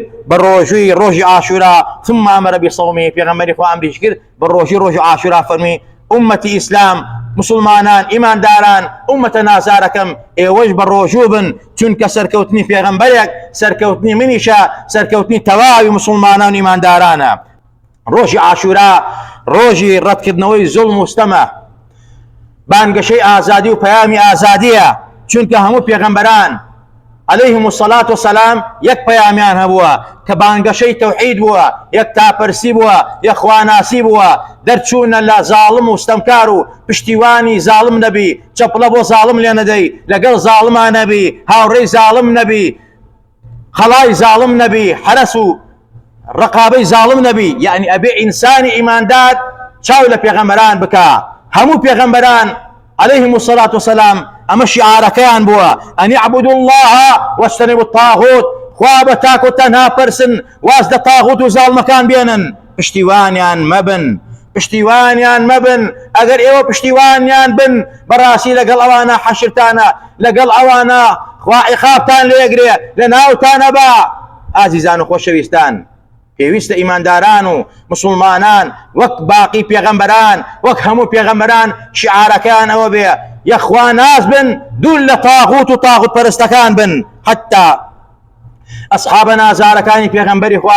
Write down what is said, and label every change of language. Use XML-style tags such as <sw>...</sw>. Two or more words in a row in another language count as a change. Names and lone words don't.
<ckb>بە ڕۆژووی ڕۆژی عاشورا</ckb> <ar>ثم ئەمەرە بصومی</ar> <ckb>پێغەمبەری خوا ئەمریش کرد بە ڕۆژی عاشورا فەرمی ئومەتی ئیسلام مسلمانان ئیمانداران ئومەتە نازارەکەم ئێوەش بە ڕۆژوو بن چونکە سەرکەوتنی پێغەمبەرێک سەرکەوتنی منیشە سەرکەوتنی تەواوی مسلمانان و ئیماندارانە ڕۆژی عاشورا ڕۆژی ڕەتکردنەوەی زوڵم و ستەمە بانگەشەی ئازادی و پەیامی ئازادیە چونکە هەموو پێغەمبەران</ckb> <ar>عليهم الصلاة والسلام</ar> <ckb>یەک پەیامیان هەبووە کە بانگەشەی تەوحید بووە یەک تاپەرسی بووە یەک خواناسی بووە دەرچوونە لە زاڵم و ستەمکار و پشتیوانی زاڵم نەبی چەپڵە بۆ زاڵم لێ نەدەی لەگەڵ زاڵمان نەبی هاوڕێی زاڵم نەبی خەڵای زاڵم نەبی حرەس و ڕقابەی زاڵم نەبی یعنی ئەبێ ئینسانی ئیماندار چاو لە پێغەمبەران بکە هەموو پێغەمبەران</ckb> <ar>عليهم الصلاة والسلام</ar> <ckb>ئەمە شیعارەکەیان بووە</ckb> <ar>ئەن اعبدوا الله واجتنبوا الطاغوت</ar> <ckb>خوا بە تاک و تەنها پرسن واز لە تاغوت و زاڵمەکان بێنن پشتیوانیان مەبن ئەگەر ئێوە پشتیوانیان بن بەڕاستی لەگەڵ ئەوانە حەشرتانە لەگەڵ ئەوانە خوا عیقابتان لێگرێ لە ناوتانە بە ئازیزان و خۆشەویستان پێویستە ئیمانداران و مسلمانان وەک باقی پێغەمبەران وەک هەموو پێغەمبەران شعارەکان ئەوە بێ یەخوا ناز بن دوور لە تاغوت و تاغوت پەرستەکان بن حتا ئەسحابە نازارەکانی پێغەمبەری خوا</ckb>